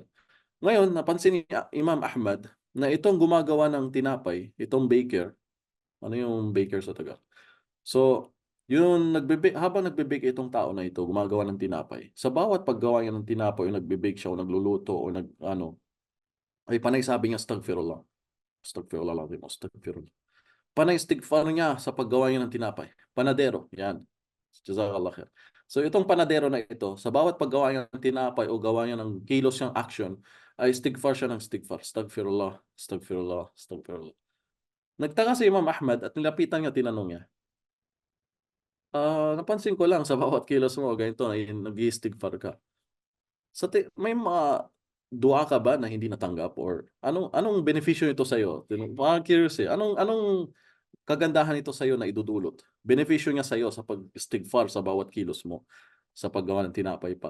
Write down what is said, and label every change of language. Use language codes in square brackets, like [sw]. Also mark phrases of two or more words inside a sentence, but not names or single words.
[tl] Ngayon napansin ni Imam Ahmad na itong gumagawa ng tinapay, itong baker, ano yung baker sa Tagalog? So, yung habang nagbe-bake itong tao na ito, gumagawa ng tinapay, sa bawat paggawa niya ng tinapay o nagbe-bake siya o nagluluto o nag-ano, ay panay sabi niya, [ar] "أستغفر الله، أستغفر الله العظيم، أستغفر الله." [tl] Panay istighfar niya sa paggawa niya ng tinapay. Panadero, 'yan. [ar] جزاك الله خير. [tl] So itong panadero na ito, sa bawat paggawa niya ng tinapay o gawa niya ng kilos niyang action, ay istighfar siya ng istighfar. [ar] أستغفر الله، أستغفر الله، أستغفر الله. [tl] Nagtaka si Imam Ahmad at nilapitan niya, tinanong niya, napansin ko lang sa bawat kilos mo ganito ay nag-i-istighfar ka. May mga dua ka ba na hindi natanggap or anong anong benepisyo nito sa'yo? Parang curious, eh. Anong anong kagandahan nito sa'yo na idudulot? Benepisyo niya sa'yo sa pag-istighfar sa bawat kilos mo, sa paggawa ng tinapay pa.